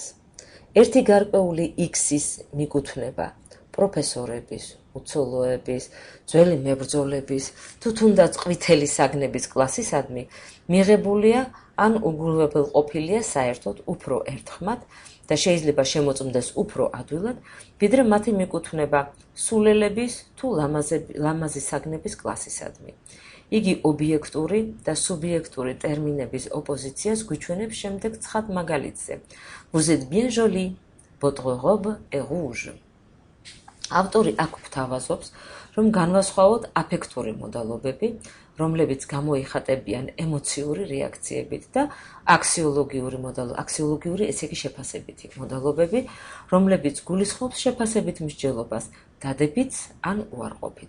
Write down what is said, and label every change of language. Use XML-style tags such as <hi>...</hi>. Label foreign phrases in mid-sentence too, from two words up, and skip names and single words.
<ka>ერთი გარკვეული X-ის მიკუთვნება პროფესორების, უცოლოების, ძველი მებრძოლების, თუ თუნდაც ყვითელი საგნების კლასისადმი მიღებულია ან უგულებელყოფილია საერთოდ უფრო ერთხმად და შეიძლება შემოწმდეს უფრო ადვილად, ვიდრე მათი მიკუთვნება სულელების თუ ლამაზი საგნების კლასისადმი. იგი ობიექტური და სუბიექტური ტერმინების ოპოზიციას გვიჩვენებს შემდეგ ცხად მაგალითზე.</ka> <fr>Vous êtes bien jolie, votre robe est rouge.</fr> <ka>ავტორი აქ გვთავაზობს, რომ განვასხვაოთ აფექტური მოდალობები, რომლებიც გამოიხატებიან ემოციური რეაქციებით და აქსიოლოგიური, ესე იგი შეფასებითი მოდალობები, რომლებიც გულისხმობს შეფასებით მსჯელობას, დადებითს ან უარყოფითს.</ka>